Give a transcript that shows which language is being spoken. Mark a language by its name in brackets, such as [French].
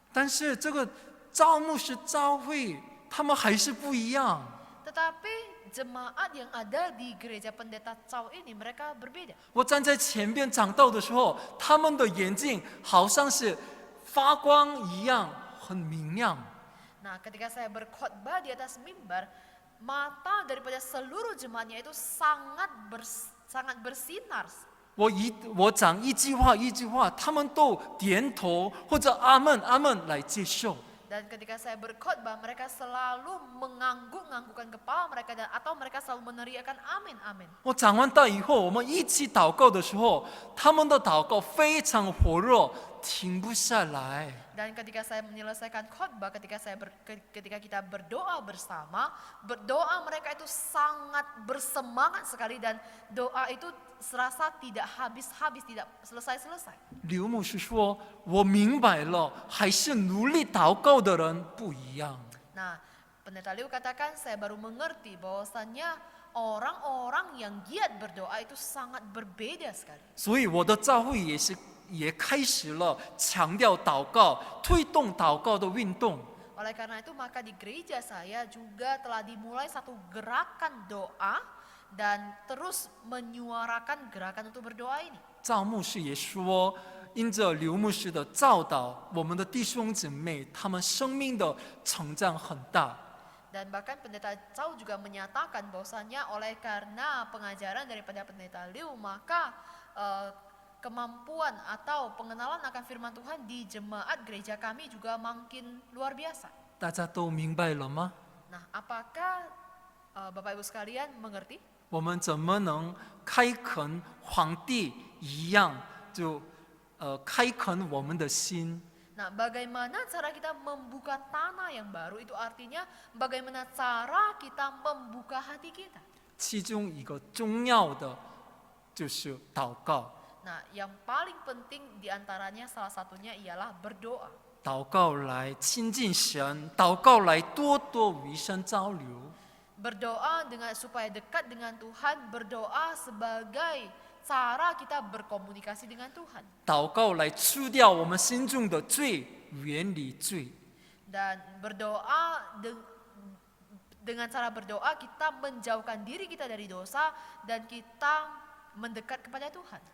[Chinese] 但是这个赵牧师教会，他们还是不一样。 [Indonesian] Tetapi jemaat yang ada di gereja pendeta Chow ini mereka berbeda. [Chinese] 我站在前边讲道的时候，他们的眼睛好像是发光一样，很明亮。 [Indonesian] Nah, ketika saya berkhotbah di atas mimbar, mata daripada seluruh jemaatnya itu sangat bersinar. [Chinese] 我讲一句话一句话，他们都点头或者阿门阿门来接受。 [Indonesian] Dan ketika saya berkhotbah, mereka selalu mengangguk-anggukkan kepala mereka atau mereka selalu meneriakkan amin amin. [Chinese] 我讲完道以后，我们一起祷告的时候，他们的祷告非常火热，停不下来。 [Indonesian] Dan ketika saya menyelesaikan khotbah, ketika kita berdoa bersama, berdoa mereka itu sangat bersemangat sekali dan doa itu serasa tidak habis-habis, tidak selesai-selesai. [Chinese] 刘牧师说：“我明白了，还是努力祷告的人不一样。” [Indonesian] Nah, pendeta Liu katakan saya baru mengerti bahwasannya orang-orang yang giat berdoa itu sangat berbeda sekali. [Chinese] 所以我的教会也开始了强调祷告、推动祷告的运动。 [Indonesian] Oleh karena itu maka di gereja saya juga telah dimulai satu gerakan doa dan terus menyuarakan gerakan untuk berdoa ini. [Chinese] 赵牧师也说，因着刘牧师的教导，我们的弟兄姊妹他们生命的成长很大。 [Indonesian] Dan bahkan pendeta Chow juga menyatakan bahwasannya oleh karena pengajaran daripada pendeta Liu maka kemampuan atau pengenalan akan firman Tuhan di jemaat gereja kami juga makin luar biasa. [Chinese] 大家都明白了吗？ [Indonesian] Nah, apakah Bapak Ibu sekalian mengerti? [Chinese] 我们怎么能开垦皇帝一样，就开垦我们的心？ [Indonesian] Nah, bagaimana cara kita membuka tanah yang baru? Itu artinya bagaimana cara kita membuka hati kita. [Chinese] 其中一个重要的就是祷告。 [Indonesian] Nah, yang paling penting diantaranya salah satunya ialah berdoa. [Chinese] 祷告来亲近神，祷告来多多与神交流。 [Indonesian] Berdoa supaya dekat dengan Tuhan, berdoa sebagai cara kita berkomunikasi dengan Tuhan. [Chinese] 祷告来除掉我们心中的罪，远离罪。 [Indonesian] Dan berdoa dengan cara berdoa kita menjauhkan diri kita dari dosa dan kita mendekat kepada Tuhan.